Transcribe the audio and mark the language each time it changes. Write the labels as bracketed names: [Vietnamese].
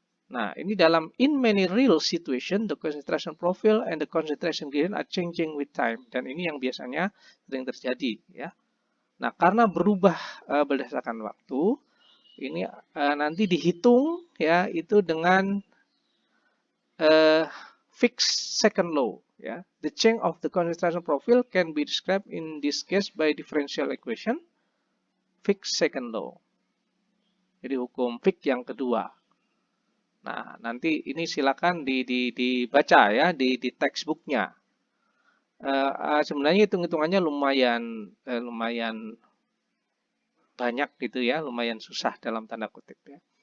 [Indonesian] Nah, ini dalam [English] in many real situation, the concentration profile and the concentration gradient are changing with time. [Indonesian] Dan ini yang biasanya sering terjadi, ya. Nah, karena berubah berdasarkan waktu, ini nanti dihitung, ya, itu dengan fixed second law, ya. [English] The change of the concentration profile can be described in this case by differential equation, fixed second law. [Indonesian] Jadi hukum Fick yang kedua. Nah, nanti ini silakan dibaca ya di textbooknya. Sebenarnya hitung-hitungannya lumayan banyak gitu ya, lumayan susah dalam tanda kutip ya.